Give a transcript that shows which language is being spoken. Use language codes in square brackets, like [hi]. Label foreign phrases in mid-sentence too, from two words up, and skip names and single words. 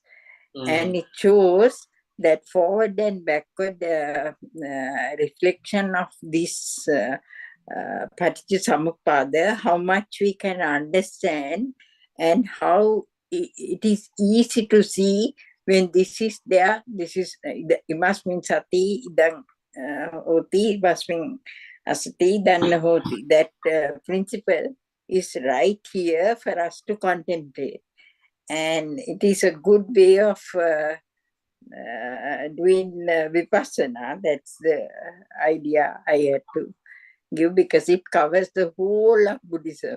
[en] And it shows that forward and backward reflection of this Paticca how much we can understand, and how it is easy to see when this is there. This is [pi] imasmin sati idang hoti, imasmin asati dan hoti. [en] That principle is right here for us to contemplate. And it is a good way of doing vipassana. That's the idea I had to give, because it covers the whole of Buddhism.